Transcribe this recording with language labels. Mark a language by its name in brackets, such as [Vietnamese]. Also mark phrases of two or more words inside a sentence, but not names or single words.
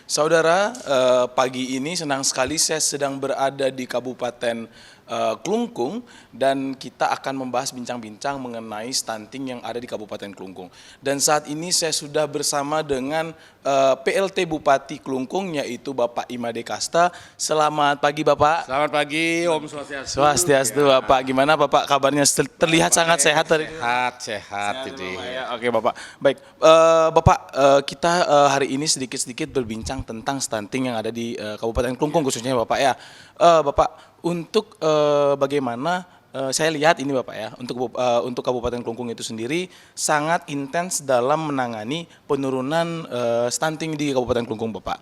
[Indonesian] Saudara, pagi ini senang sekali saya sedang berada di Kabupaten Klungkung dan kita akan membahas bincang-bincang mengenai stunting yang ada di Kabupaten Klungkung. Dan saat ini saya sudah bersama dengan PLT Bupati Klungkung yaitu Bapak Imade Kasta. Selamat pagi Bapak. Selamat pagi, [Balinese] Om Swastiastu. [Indonesian] Swastiastu Bapak. Gimana Bapak kabarnya? Terlihat sangat sehat tadi. Sehat ini. Ya, oke Bapak. Baik, Bapak, kita hari ini sedikit-sedikit berbincang tentang stunting yang ada di Kabupaten Klungkung khususnya Bapak ya. Bapak, untuk bagaimana saya lihat ini Bapak ya, untuk Kabupaten Klungkung itu sendiri sangat intens dalam menangani penurunan stunting di Kabupaten Klungkung Bapak.